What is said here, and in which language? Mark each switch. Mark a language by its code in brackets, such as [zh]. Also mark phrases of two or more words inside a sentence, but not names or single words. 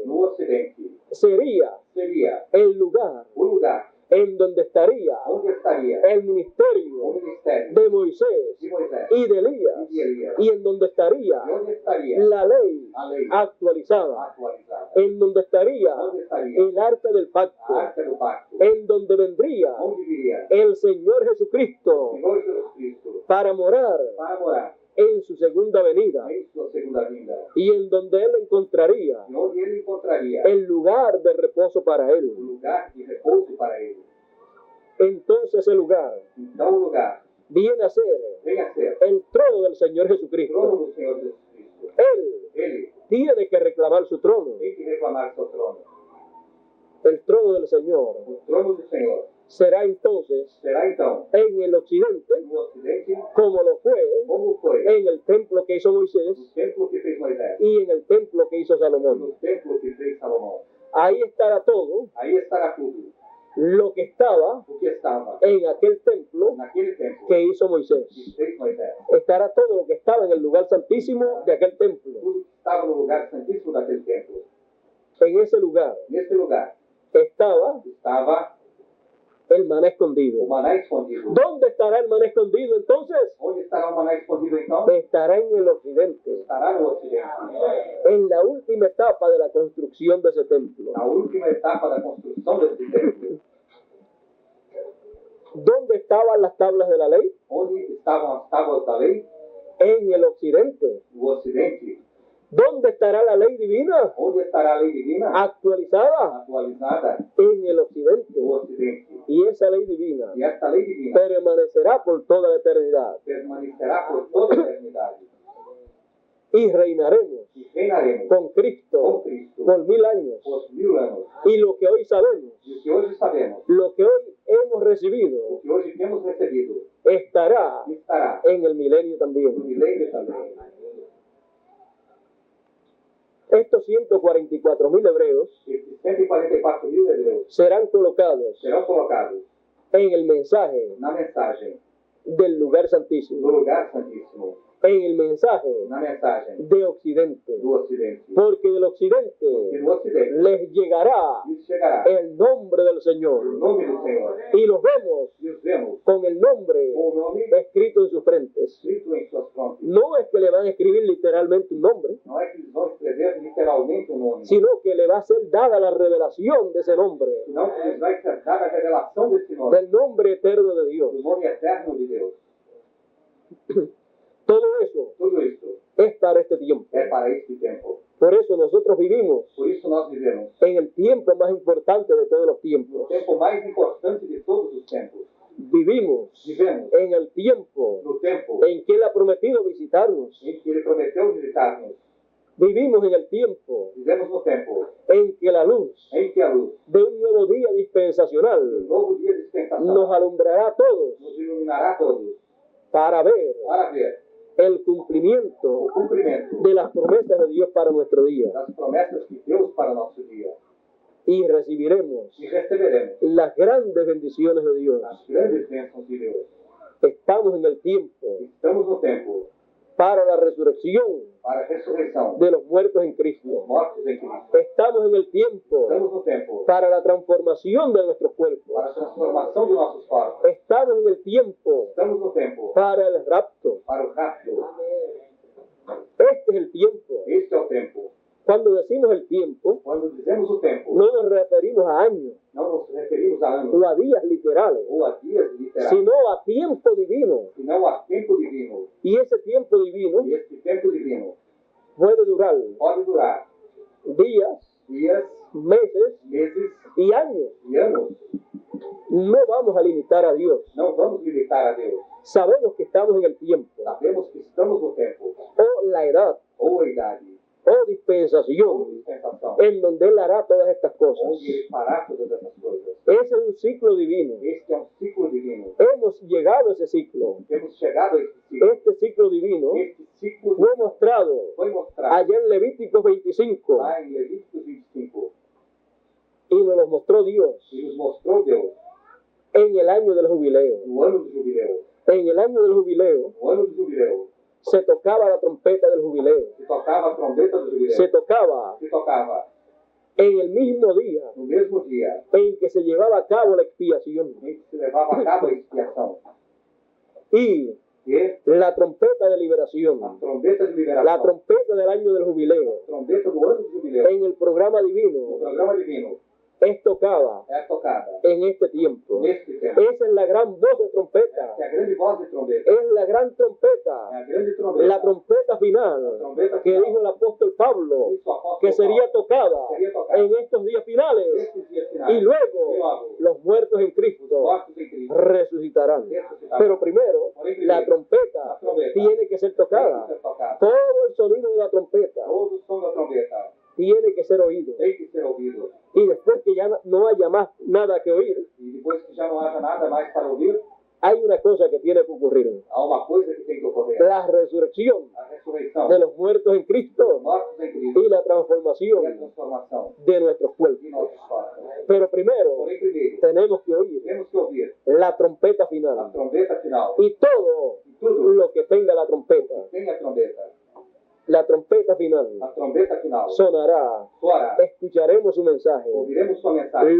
[pt] No ocidente [es] sería [pt] seria [es] el lugar [pt] o lugar [es] en donde estaría [pt] onde estaria [es] el [pt] o [es] ministerio [pt] ministério [es] de Moisés [pt] de Moisés [es] y de [pt] e [es] Elías, [pt] de Elias, [es] y en donde estaría [pt] e onde estaria [es] la ley [pt] a lei [es] actualizada, [pt] atualizada, [es] en donde estaría [pt] onde estaria [es] el arca del [pt] a [es] pacto, [pt] arca do pacto, [es] en donde vendría [pt] onde viria [es] el Señor [pt] o [es] Jesucristo [pt] Senhor Jesus Cristo [es] para morar [pt] para morar [es] en su segunda venida, [pt] em sua segunda vinda, [es] y en donde él encontraría [pt] e onde ele encontraria [es] el lugar de reposo para [pt] o [es] él. [pt] lugar de repouso para ele. [es] Entonces el lugar [pt] Então o lugar [es] viene a ser [pt] vem a ser [es] el trono del Señor [pt] o [es] Jesucristo. [pt] trono do Senhor Jesus Cristo. [es] Él [pt] Ele [es] tiene que reclamar su trono, [pt] tem que reclamar seu trono. [es] el trono del Señor. [pt] O trono do Senhor [es] Será entonces [pt] será então [es] en el occidente, [pt] no ocidente, [es] como lo fue [pt] como foi [es] en el templo que hizo [pt] no [es] Moisés [pt] templo que fez Moisés, [es] y en el templo que hizo Salomón. [pt] no templo que fez Salomão. [es] Ahí estará todo [pt] Aí estará tudo [es] lo que estaba [pt] o que estava [es] en aquel templo [pt] naquele templo [es] que hizo Moisés. [pt] que fez Moisés. [es] Estará todo lo que estaba en el lugar santísimo de aquel templo. [pt] Tudo que estava no lugar santíssimo daquele templo. [es] En ese lugar [pt] Nesse lugar [es] estaba [pt] estava [es] el maná [pt] o [es] escondido. [pt] maná escondido. [es] ¿Dónde estará el maná escondido entonces? [pt] Onde estará o maná escondido então? [es] Estará en el occidente, [pt] Estará no ocidente. [es] en la última etapa de la construcción de ese templo. [pt] Na última etapa da construção desse templo. [es] ¿Dónde estaban las tablas de la ley? [pt] Onde estavam as tábuas da lei? [es] En el occidente. [pt] No ocidente. [es] ¿Dónde estará la ley divina? [pt] Onde estará a lei divina? [es] Actualizada [pt] Atualizada [es] en el occidente. [pt] no ocidente. [es] Y esa ley divina [pt] E esta lei divina [es] permanecerá por toda la eternidad. [pt] permanecerá por toda a eternidade. [es] Y reinaremos [pt] E reinaremos [es] con Cristo [pt] com Cristo [es] por 1000 años. [pt] por 1000 anos. [es] Y lo que hoy sabemos, [pt] E o que hoje sabemos, [es] lo que hoy hemos [pt] o [es] recibido, [pt] que hoje temos recebido, [es] estará [pt] estará [es] en el milenio [pt] no [es] también. [pt] milênio também. [es] Estos 144.000 hebreos [pt] Esses 144.000 hebreus [es] serán colocados [pt] serão colocados [es] en el mensaje [pt] na mensagem [es] del lugar [pt] do [es] santísimo, [pt] lugar santíssimo, [es] en el mensaje [pt] na mensagem [es] de occidente, [pt] do ocidente. [es] porque del [pt] E [es] occidente [pt] no ocidente [es] les llegará [pt] lhes chegará [es] el nombre del [pt] o [es] Señor, [pt] nome do Senhor. [es] y los vemos [pt] E os vemos [es] con el nombre [pt] com o nome [es] escrito en sus frentes. [pt] escrito em suas frontes. [es] No es que le van a escribir literalmente un nombre, [pt] Não é que eles vão escrever literalmente o nome, [es] sino que le va a ser dada la revelación de ese nombre, [pt] senão que lhes vai ser dada a revelação desse nome, [es] del nombre eterno de [pt] do [es] Dios. [pt] nome eterno de Deus. [es] Todo eso [pt] Tudo isso [es] es para este tiempo. [pt] é para este tempo. [es] Por eso nosotros vivimos [pt] Por isso nós vivemos [es] en el tiempo más importante de todos los [pt] o [es] tiempos. [pt] tempo mais importante de todos os tempos. [es] Vivimos [pt] vivemos [es] en el tiempo [pt] no tempo [es] en que Él ha prometido visitarnos. [pt] em que Ele prometeu visitar-nos. [es] Vivimos en el tiempo [pt] Vivemos no tempo [es] en que la luz [pt] em que a luz [es] de un nuevo día [pt] do [es] dispensacional [pt] novo dia de dispensação [es] nos alumbrará a todos [pt] nos iluminará a todos [es] para ver [pt] para ver [es] el [pt] o [es] cumplimiento [pt] cumprimento [es] de las promesas de Dios para nuestro día. [pt] das promessas que Deus para nosso dia. [es] Y recibiremos [pt] E receberemos [es] las grandes bendiciones de Dios. [pt] as grandes bênçãos de Deus. [es] Estamos en el tiempo [pt] Estamos no tempo [es] para la resurrección [pt] para a ressurreição [es] de los muertos en [pt] dos [es] Cristo. [pt] mortos em Cristo. [es] Estamos en el tiempo [pt] Estamos no tempo [es] para la transformación de nuestros cuerpos. [pt] para a transformação de nossos corpos. [es] Estamos en el tiempo [pt] Estamos no tempo [es] para el rapto. [pt] para o rapto. [es] Este es el tiempo. [pt] Este é o tempo. [es] Cuando decimos el tiempo, [pt] Quando dizemos o tempo, [es] no nos referimos a años [pt] não nos referimos a anos [es] o a días literales, [pt] ou a dias literais, [es] sino a tiempo divino. [pt] senão a tempo divino. [es] Y ese tiempo divino [pt] E este tempo divino [es] puede durar [pt] pode durar [es] días, [pt] dias, [es] meses [pt] meses [es] y años. [pt] e anos. [es] No vamos a limitar a Dios. [pt] Não vamos limitar a Deus. [es] Sabemos que estamos en el tiempo, [pt] Sabemos que estamos no tempo, [es] o la edad, [pt] ou a idade, [es] o [pt] ou [es] dispensación, [pt] dispensação, [es] en donde Él hará todas estas cosas. [pt] onde Ele fará todas essas coisas. [es] Ese es un ciclo divino. [pt] Este é um ciclo divino. [es] Hemos llegado a ese ciclo. [pt] Temos chegado a este ciclo. [es] Este ciclo divino [pt] Este ciclo [es] fue mostrado [pt] foi mostrado [es] allá en Levítico 25 [pt] lá em Levítico 25 [es] y nos lo mostró Dios [pt] e nos mostrou Deus [es] en el año del jubileo. [pt] no ano do jubileu. [es] En el año del jubileo [pt] No ano do jubileu [es] se tocaba la trompeta del jubileo. [pt] se tocava a trombeta do jubileu. [es] Se tocaba [pt] Se tocava [es] en el mismo día [pt] no mesmo dia [es] en que se llevaba a cabo la expiación. [pt] em que se levava a cabo a expiação. [es] Y [pt] E [es] la trompeta de liberación, [pt] a trombeta de liberação, [es] la trompeta del año del jubileo, [pt] a trombeta do ano do jubileu, [es] en el programa [pt] no [es] divino, [pt] programa divino, [es] es tocada [pt] é tocada [es] en este tiempo. [pt] neste tempo. [es] Esa es la gran voz de trompeta, [pt] É a grande voz de trombeta. [es] es la gran [pt] É [es] trompeta, [pt] a grande trombeta. [es] la trompeta [pt] A [es] final [pt] trombeta [es] que [pt] final. [es] dijo el apóstol Pablo [pt] Isso, o apóstolo [es] que sería [pt] Paulo. [es] tocada [pt] Sería tocada [es] en estos días finales, [pt] estes dias finais. [es] y luego los muertos en Cristo [pt] Mortos em Cristo. [es] resucitarán. [pt] Ressuscitarão. [es] Pero primero, la trompeta tiene que ser [pt] Tem [es] tocada. [pt] que ser tocada. [es] Todo el sonido de la trompeta [pt] Todo o som da trombeta [es] tiene que ser oído. [pt] tem que ser ouvido. [es] Y después que ya no haya más nada que oír, [pt] E depois que já não haja nada mais para ouvir, [es] hay una cosa que tiene que ocurrir. [pt] há uma coisa que tem que ocorrer. [es] La resurrección [pt] A ressurreição [es] de los muertos en [pt] dos [es] Cristo [pt] mortos em Cristo [es] y la [pt] e a [es] transformación [pt] transformação [es] de nuestros cuerpos. [pt] de nossos corpos. [es] Pero primero [pt] Porém, primeiro, [es] tenemos que oír [pt] temos que ouvir [es] la trompeta [pt] a [es] final [pt] trombeta final. [es] y todo [pt] E tudo [es] lo que tenga la trompeta. [pt] tem a trombeta. [es] La trompeta final [pt] A trombeta final [es] sonará, [pt] soará. [es] escucharemos su mensaje, [pt] Ouviremos sua mensagem.